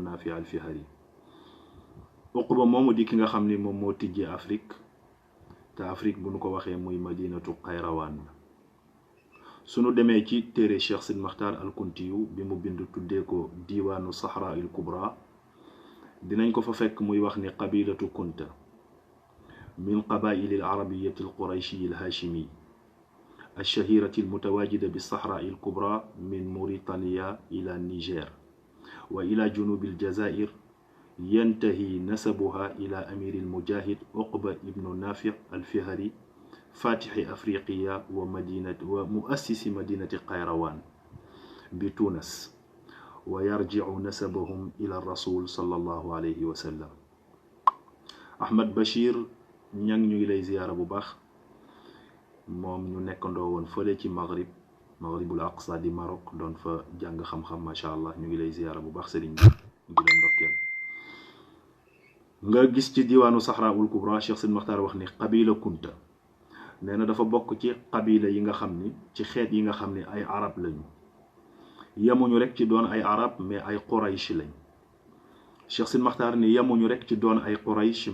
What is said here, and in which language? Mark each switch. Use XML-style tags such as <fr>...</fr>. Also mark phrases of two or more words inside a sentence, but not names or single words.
<wo>Nafi al Fihari Uqba moomu di ki nga xam ni moom moo tijjee Afrique te Afrique bu nu ko waxee muy madinatu Qayrawaan sunu demee ci téere Cheikh Sidi Maxtaar al Kuntiyu bi mu bind tuddee ko diiwaanu Sahra il Kubra dinañ ko fa fekk muy wax ni</wo> <ar>قبيلة كنتة من قبائل العربية القرشي al hashimi الشهيرة المتواجدة بالصحراء الكبرى من موريتانيا إلى النيجر وإلى جنوب الجزائر ينتهي نسبها إلى أمير المجاهد عقبة بن نافع الفهري فاتح أفريقيا ومؤسس مدينة قيروان بتونس ويرجع نسبهم إلى الرسول صلى الله عليه وسلم</ar> <wo>أحمد بشير ñang ñu ngi lay ziyaara bu baax moom ñu nekkandoo woon fële ci maghribul aqsa di Maroc doon fa jàng xam-xam</wo> <ar>ما شاء الله</ar> <wo>ñu ngi lay ziyaara bu baax sëriñ bi ñu ngi leen ndokkeel nga gis ci diwaanu Sahraul Kubra Cheikh Sidi Maxtaar wax ni qabila kunta nee na dafa bokk ci qabila yi nga xam ni ci xeet yi nga xam ni ay arab lañu yemuñu rek ci doon ay arab mais ay quraysh lañ Cheikh Sidi Maxtaar ni yemuñu rek ci doon ay quraysh</wo>